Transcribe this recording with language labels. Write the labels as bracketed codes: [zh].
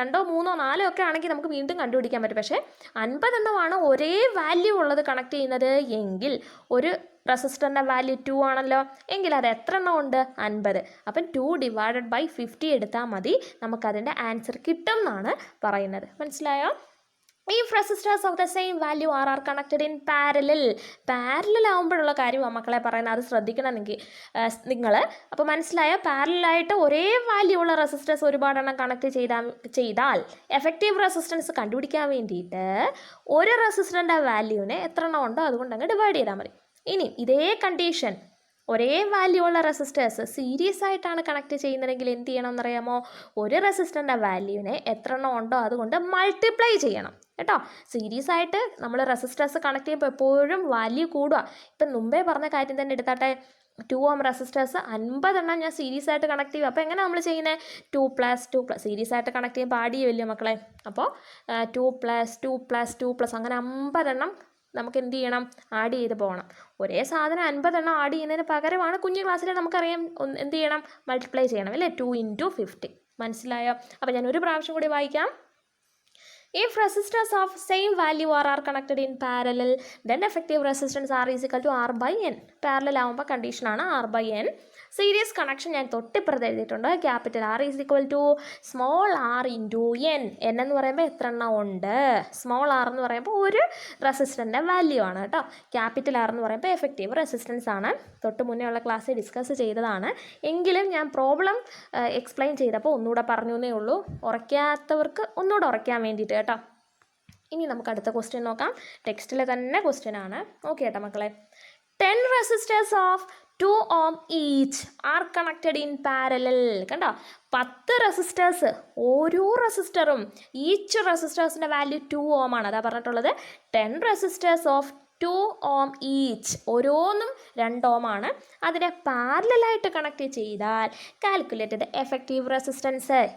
[ml] 2 3 4 ഒക്കെ ആണെങ്കിൽ നമുക്ക് വീണ്ടും കണ്ടുപിടിക്കാൻ പറ്റും. പക്ഷേ 50 എണ്ണമാണ് ഒരേ വാല്യൂ ഉള്ളത് കണക്ട് ചെയ്യുന്നത് എങ്കിൽ ഒരു റെസിസ്റ്ററിൻ്റെ വാല്യൂ 2 ആണല്ലോ. എങ്കിൽ അത് എത്ര എണ്ണം ഉണ്ട്? 50. അപ്പം 2 / 50 എടുത്താൽ മതി, നമുക്കതിൻ്റെ ആൻസർ കിട്ടും എന്നാണ് പറയുന്നത്. മനസ്സിലായോ? [en] if resistors of the same value are connected in parallel [ml] ആകുമ്പോഴുള്ള കാര്യമാണ് മക്കളെ പറയുന്നത്, അത് ശ്രദ്ധിക്കണം നിങ്ങൾ. അപ്പോൾ മനസ്സിലായ, പാരലായിട്ട് ഒരേ വാല്യൂ ഉള്ള റെസിസ്റ്റേഴ്സ് ഒരുപാടെണ്ണം കണക്ട് ചെയ്താൽ എഫക്റ്റീവ് റെസിസ്റ്റൻസ് കണ്ടുപിടിക്കാൻ വേണ്ടിയിട്ട് ഒരു റെസിസ്റ്ററിൻ്റെ വാല്യൂവിനെ എത്ര എണ്ണം ഉണ്ടോ അതുകൊണ്ട് അങ്ങ് ഡിവൈഡ് ചെയ്താൽ മതി. ഇനി ഇതേ കണ്ടീഷൻ ഒരേ വാല്യൂ ഉള്ള റെസിസ്റ്റേഴ്സ് സീരീസ് ആയിട്ടാണ് കണക്ട് ചെയ്യുന്നതെങ്കിൽ എന്ത് ചെയ്യണം എന്നറിയാമോ? ഒരു റെസിസ്റ്ററിൻ്റെ വാല്യൂവിനെ എത്ര എണ്ണം ഉണ്ടോ അതുകൊണ്ട് മൾട്ടിപ്ലൈ ചെയ്യണം കേട്ടോ. സീരീസ് ആയിട്ട് നമ്മൾ റെസിസ്റ്റേഴ്സ് കണക്ട് ചെയ്യുമ്പോൾ എപ്പോഴും വാല്യൂ കൂടുക. ഇപ്പം മുമ്പേ പറഞ്ഞ കാര്യം തന്നെ എടുത്താട്ടെ, 2 ഓം റെസിസ്റ്റേഴ്സ് 50 എണ്ണം ഞാൻ സീരീസ് ആയിട്ട് കണക്ട് ചെയ്യും. അപ്പോൾ എങ്ങനെ നമ്മൾ ചെയ്യുന്നത്? 2+2+, സീരീസ് ആയിട്ട് കണക്ട് ചെയ്യുമ്പോൾ ആഡ് ചെയ്യുമല്ലോ മക്കളെ. അപ്പോൾ 2+2+2+ അങ്ങനെ 50 എണ്ണം നമുക്ക് എന്ത് ചെയ്യണം? ആഡ് ചെയ്ത് പോകണം. ഒരേ സാധനം 50 എണ്ണം ആഡ് ചെയ്യുന്നതിന് പകരമാണ് കുഞ്ഞു ക്ലാസ്സിൽ നമുക്കറിയാം എന്ത് ചെയ്യണം? മൾട്ടിപ്ലൈ ചെയ്യണം അല്ലേ? 2 × 50. മനസ്സിലായോ? അപ്പോൾ ഞാൻ ഒരു പ്രാവശ്യം കൂടി വായിക്കാം. [en] If resistors of same value are connected in parallel, then effective resistance R is equal to R by N. [ml] Parallel ആകുമ്പോൾ കണ്ടീഷനാണ് R by N. Series connection ഞാൻ തൊട്ടിപ്പുറത്ത് എഴുതിയിട്ടുണ്ട്. [en] Capital R is equal to small r into N. [ml] N എന്ന് പറയുമ്പോൾ എത്ര എണ്ണം ഉണ്ട്? Small r എന്ന് പറയുമ്പോൾ ഒരു റെസിസ്റ്ററിൻ്റെ വാല്യൂ ആണ് കേട്ടോ. ക്യാപിറ്റൽ R എന്ന് പറയുമ്പോൾ എഫക്റ്റീവ് റെസിസ്റ്റൻസ് ആണ്. തൊട്ട് മുന്നേ ഉള്ള ക്ലാസ്സിൽ ഡിസ്കസ് ചെയ്തതാണ്. എങ്കിലും ഞാൻ പ്രോബ്ലം എക്സ്പ്ലെയിൻ ചെയ്തപ്പോൾ ഒന്നുകൂടെ പറഞ്ഞു എന്നേ ഉള്ളൂ. ഉറയ്ക്കാത്തവർക്ക് ഒന്നുകൂടെ ഉറയ്ക്കാൻ വേണ്ടിയിട്ട് കേട്ടോ. ഇനി നമുക്ക് അടുത്ത ക്വസ്റ്റ്യൻ നോക്കാം. ടെക്സ്റ്റിലെ തന്നെ ക്വസ്റ്റ്യൻ ആണ്. ഓക്കെ കേട്ടോ മക്കളെ. [en] 10 resistors of 2 ohm each are connected in parallel. [ml] കണ്ടോ, 10 റെസിസ്റ്റേഴ്സ്, ഓരോ റെസിസ്റ്ററും ഈച്ച് റെസിസ്റ്റേഴ്സിൻ്റെ വാല്യൂ 2 ohm ആണ്. അതാ പറഞ്ഞിട്ടുള്ളത് [en] 10 resistors of 2 ohm [ml] ഈച്ച്, ഓരോന്നും 2 ohm ആണ്. അതിനെ പാരലായിട്ട് കണക്ട് ചെയ്താൽ കാൽക്കുലേറ്റഡ് എഫക്റ്റീവ് റെസിസ്റ്റൻസ്.